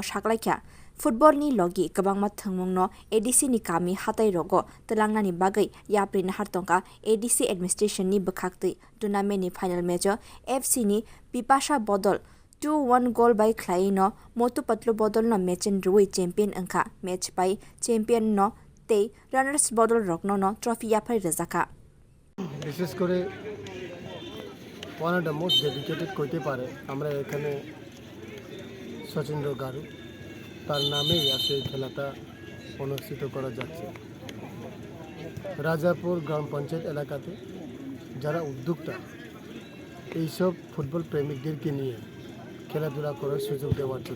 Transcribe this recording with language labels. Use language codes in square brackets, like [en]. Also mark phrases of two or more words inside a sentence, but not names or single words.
[trp] साकलायखा फुटबल नि लगी गोबांमा थंमुंनो एडीसी नि कामि हाताय रगो तलांगनानि बागै याप्रिन हारतंका [en] ADC administration [trp] नि बखाक्तै टूर्नामेंट नि [en] final match [trp] एफसी नि पिपासा बदल 2-1 गोल बाय ख्लाइनो मोटू पतलू बदल न मैचन रुई चैंपियन अंका मैच बाय चैंपियन न ते रनर्स बदल रगनो न ट्रॉफी याफाय रजाखा [bn] বিশেষ করে [en] one of the most dedicated [bn] কইতে পারে আমরা এখানে সচিন্দ্র গারু তার নামেই আজকে এই খেলাটা অনুষ্ঠিত করা যাচ্ছে রাজাপুর গ্রাম পঞ্চায়েত এলাকাতে যারা উদ্যোক্তা এইসব ফুটবল প্রেমিকদেরকে নিয়ে খেলাধুলা করার সুযোগ দেওয়ার জন্য